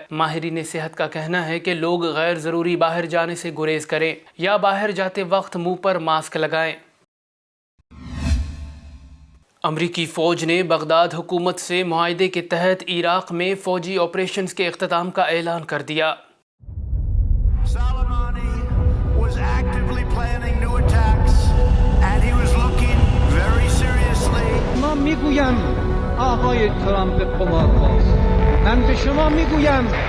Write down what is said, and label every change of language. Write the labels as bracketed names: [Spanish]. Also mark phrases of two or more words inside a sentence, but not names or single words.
[Urdu] ماہرین صحت کا کہنا ہے کہ لوگ غیر ضروری باہر جانے سے گریز کریں یا باہر جاتے وقت منہ پر ماسک لگائیں. امریکی فوج نے بغداد حکومت سے معاہدے کے تحت عراق میں فوجی آپریشنز کے اختتام کا اعلان کر دیا. [Persian] من میگویم آقای ترامپ قمارباز، من به شما میگویم